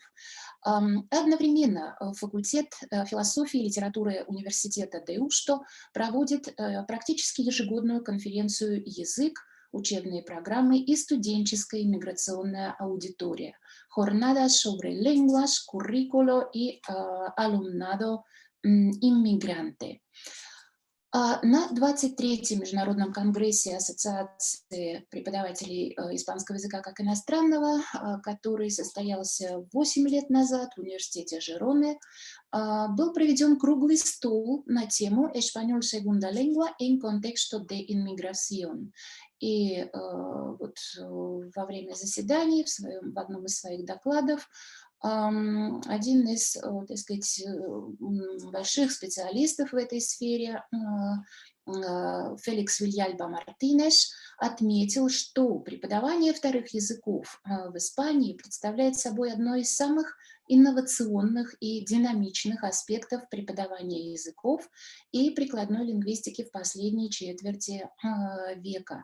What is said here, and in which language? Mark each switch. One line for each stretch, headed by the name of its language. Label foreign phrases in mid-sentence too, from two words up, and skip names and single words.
Russian: Одновременно факультет философии и литературы университета Деушто проводит практически ежегодную конференцию «Язык», учебные программы и студенческая миграционная аудитория.
Spanish: Jornada sobre lenguas, currículo y alumnado inmigrante.
Russian: На 23-м Международном конгрессе Ассоциации преподавателей испанского языка как иностранного, который состоялся 8 лет назад в университете Жероне, был проведен круглый стол на тему
Spanish: «Español segunda lengua en contexto de inmigración».
Russian: И вот во время заседаний в одном из своих докладов один из, так сказать, больших специалистов в этой сфере, Феликс Вильяльба Мартинеш, отметил, что преподавание вторых языков в Испании представляет собой одно из самых инновационных и динамичных аспектов преподавания языков и прикладной лингвистики в последней четверти века.